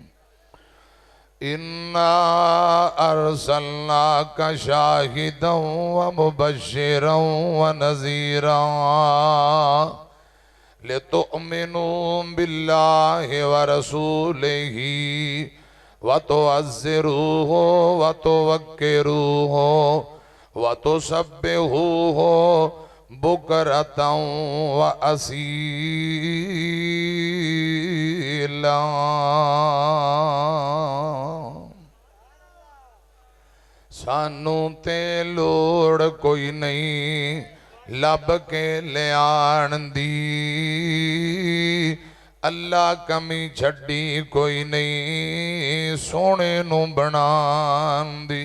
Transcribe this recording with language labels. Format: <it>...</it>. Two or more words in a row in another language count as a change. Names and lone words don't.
<ar>إنا أرسلناك شاهدا ومبشرا ونذيرا لتؤمنوا بالله ورسوله وتعزروه وتوقروه وتسبحوه بكرة وأصيلا.</ar> <pa>سانوں تے لوڑ کوئی نہیں لبھ کے لیان دی، اللہ کمی چھڈی کوئی نہیں سوہنے نوں بنان دی.</pa>